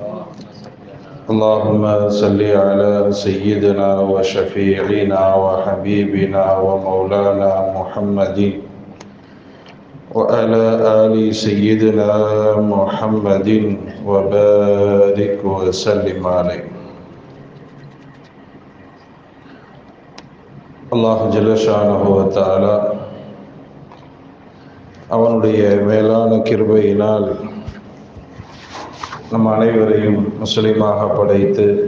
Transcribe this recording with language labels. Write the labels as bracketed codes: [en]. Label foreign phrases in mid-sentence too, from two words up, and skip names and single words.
[ar] اللهم صل على سيدنا وشفيعنا وحبيبنا ومولانا محمد وعلى آل سيدنا محمد وبارك وسلم عليه. [ta] அல்லாஹ் [ar] جل شأنه وتعالى [ta] அவனுடைய மேலான கிருபையினால் நம் அனைவரையும் முஸ்லிமாக படைத்து